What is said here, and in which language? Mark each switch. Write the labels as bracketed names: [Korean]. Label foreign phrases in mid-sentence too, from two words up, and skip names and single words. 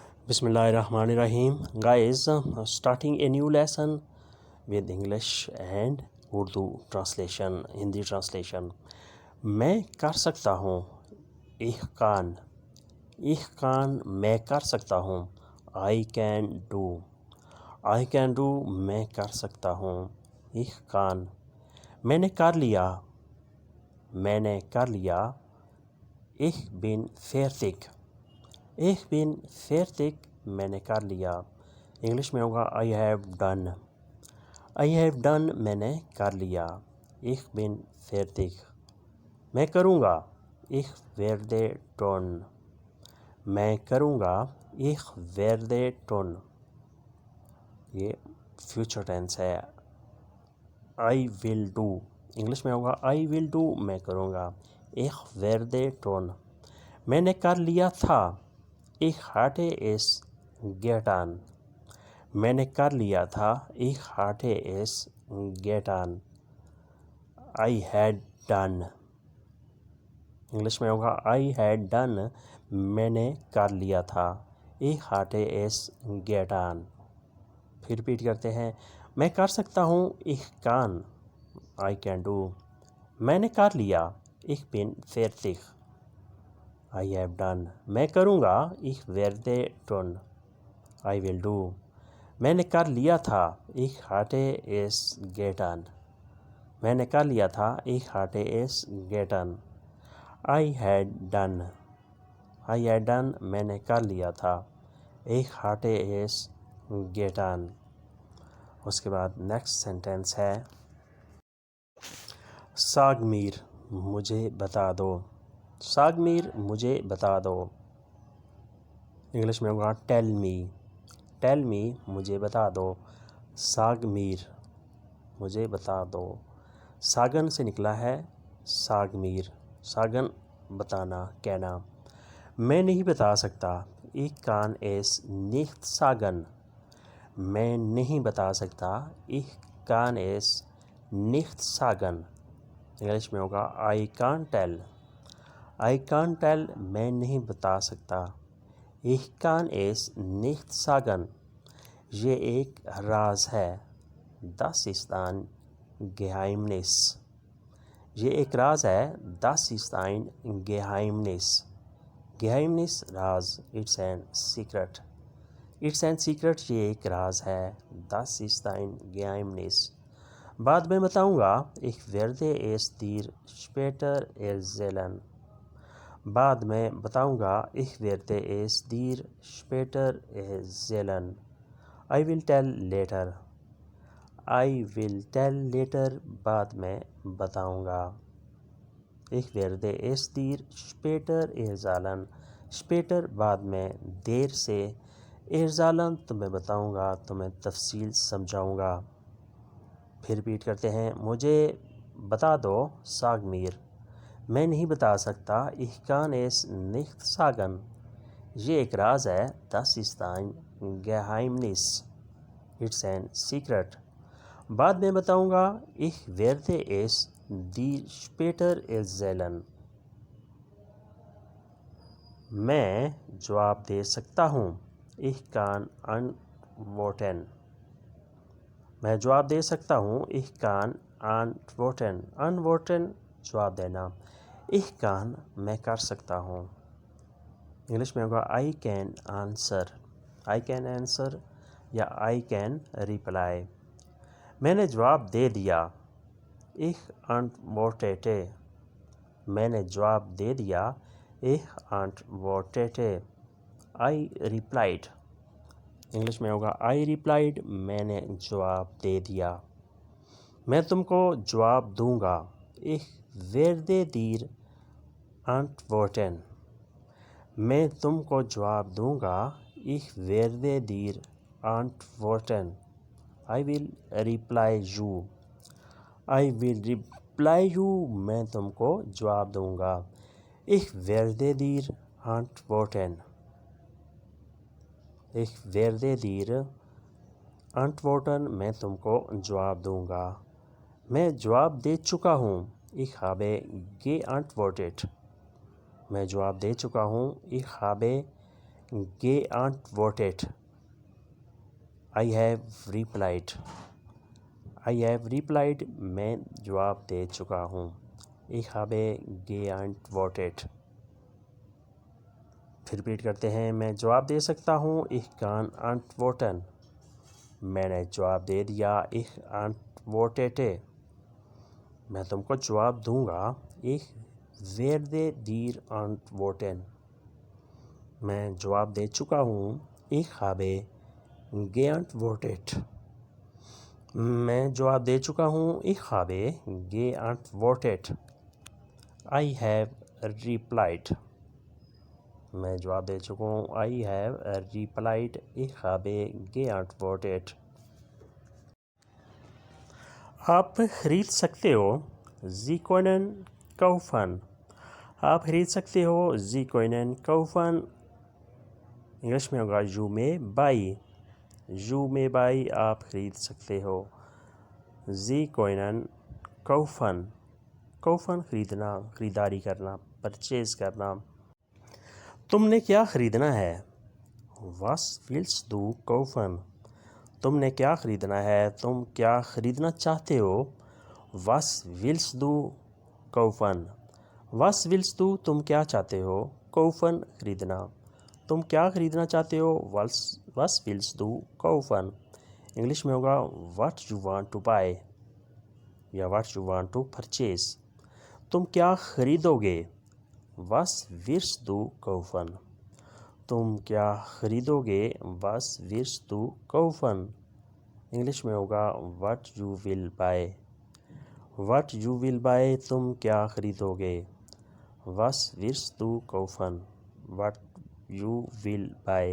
[English] Bismillahirrahmanirrahim. Guys, starting a new lesson with English and Urdu translation, Hindi translation. [Hindi] मैं कर सकता हूँ, [German] Ich kann [Hindi] मैं कर सकता हूँ. [English] I can do [Hindi] मैं कर सकता हूँ. [German] Ich kann [Hindi] मैंने कर लिया. [German] Ich bin fertig [Hindi] मैंने कर लिया. इंग्लिश में होगा [English] I have done [Hindi] मैंने कर लिया. [German] Ich bin fertig [Hindi] मैं करूँगा. [German] Ich werde tun [Hindi] मैं करूँगा. [German] Ich werde tun [Hindi] ये [English] future tense [Hindi] है. [English] I will do [Hindi] इंग्लिश में होगा [English] I will do [Hindi] मैं करूँगा. [German] Ich werde tun [Hindi] मैंने कर लिया था. [German] Ich hatte es getan [Hindi] मैंने कर लिया था. [German] Ich hatte es getan [English] I had done [Hindi] इंग्लिश में होगा [English] I had done [Hindi] मैंने कर लिया था. [German] Ich hatte es getan [Hindi] फिर रिपीट करते हैं. मैं कर सकता हूँ. [German] Ich kann [English] I can do [Hindi] मैंने कर लिया. [German] Ich bin fertig [English] I have done [Hindi] मैं करूँगा. [German] Ich werde tun [English] I will do [Hindi] मैंने कर लिया था. [German] Ich hatte es getan [Hindi] मैंने कर लिया था. [German] Ich hatte es getan [English] I had done [Hindi] मैंने कर लिया था. [German] Ich hatte es getan [Hindi] उसके बाद [English] next sentence [Hindi] है. [German] Sag mir [Hindi] मुझे बता दो. [German] Sag mir [Hindi] मुझे बता दो. इंग्लिश में होगा [English] tell me [Hindi] मुझे बता दो. [German] Sag mir [Hindi] मुझे बता दो. सागन से निकला है [German] Sag mir. [Hindi] सागन बताना, कहना. मैं नहीं बता सकता. [German] Ich kann es nicht sagen [Hindi] मैं नहीं बता सकता. [German] Ich kann es nicht sagen [Hindi] इंग्लिश में होगा [English] I can't tell [Hindi] मैं नहीं बता सकता. [German] Ich kann es nicht sagen [Hindi] ये एक राज है. [German] Das ist ein Geheimnis [Hindi] ये एक राज है. [German] Das ist ein Geheimnis राज. [English] It's an secret [Hindi] ये एक राज है. [German] Das ist ein Geheimnis [Hindi] बाद में बताऊंगा. [German] Ich werde es dir später erzählen [Hindi] बाद में बताऊंगा. [German] Ich werde es dir später erzählen [English] I will tell later [Hindi] बाद में बताऊंगा. [German] Ich werde es dir später erzählen später [Hindi] बाद में, देर से. erzählen तुम्हें बताऊंगा, तुम्हें तफसील समझाऊंगा. फिर रिपीट करते हैं. मुझे बता दो [German] Sag mir [Hindi] मैं नहीं बता सकता. [German] Ich kann es nicht sagen [Hindi] ये एक राज है. [German] Das ist ein Geheimnis [English] It's an secret [Hindi] बाद में बताऊंगा. [German] Ich werde es dir später erzählen [Hindi] मैं जवाब दे सकता हूँ. [German] Ich kann antworten [Hindi] मैं जवाब दे सकता हूँ. [German] Ich kann antworten [Hindi] जवाब देना. [German] Ich kann [Hindi] मैं कर सकता हूँ. इंग्लिश में होगा [English] I can answer [Hindi] या [English] I can reply [Hindi] मैंने जवाब दे दिया. [German] Ich antwortete [Hindi] मैंने जवाब दे दिया. [German] Ich antwortete [English] I replied [Hindi] इंग्लिश में होगा [English] I replied [Hindi] मैंने जवाब दे दिया. मैं तुमको जवाब दूंगा. [German] Ich werde dir antworten [Hindi] मैं तुमको जवाब दूंगा. [German] Ich werde dir antworten [English] I will reply you [Hindi] मैं तुमको जवाब दूंगा. [German] Ich werde dir antworten [Hindi] मैं तुमको जवाब दूंगा. मैं जवाब दे चुका हूँ. [German] Ich habe geantwortet [Hindi] मैं जवाब दे चुका हूँ. [German] Ich habe geantwortet. [English] I have replied. I have replied. [Hindi] मैं जवाब दे चुका हूँ. [German] Ich habe geantwortet. [Hindi] फिर रिपीट करते हैं. मैं जवाब दे सकता हूँ. [German] Ich kann antworten. [Hindi] मैंने जवाब दे दिया. [German] Ich antwortete. [Hindi] मैं तुमको जवाब दूंगा. [German] Ich werde dir antworten. [Hindi] मैं जवाब दे चुका हूँ. [German] Ich habe geantwortet. [Hindi] मैं जवाब दे चुका हूँ. [German] Ich habe geantwortet. [English] I have replied. [Hindi] मैं जवाब दे चुका हूँ. [English] I have replied. [German] Ich habe geantwortet. [Hindi] आप खरीद सकते हो. [German] Sie können kaufen. [Hindi] आप खरीद सकते हो. [German] Sie können kaufen. [Hindi] इंग्लिश में होगा [English] you may buy. you may buy. [Hindi] आप खरीद सकते हो. [German] Sie können kaufen. kaufen [Hindi] खरीदना, खरीदारी करना, परचेज़ करना. तुमने क्या खरीदना है. [German] Was willst du kaufen? [Hindi] तुमने क्या खरीदना है. तुम क्या खरीदना चाहते हो. [German] Was willst du kaufen? Was willst du [Hindi] तुम क्या चाहते हो. kaufen खरीदना. तुम क्या खरीदना चाहते हो. [German] Was willst du kaufen? [Hindi] इंग्लिश में होगा [English] what you want to buy या what you want to purchase. [Hindi] तुम क्या खरीदोगे. [German] Was wirst du kaufen? [Hindi] तुम क्या खरीदोगे. [German] Was wirst du kaufen? [Hindi] इंग्लिश में होगा [English] what you will buy. What you will buy [Hindi] तुम क्या खरीदोगे. [German] Was wirst du kaufen? [English] What you will buy.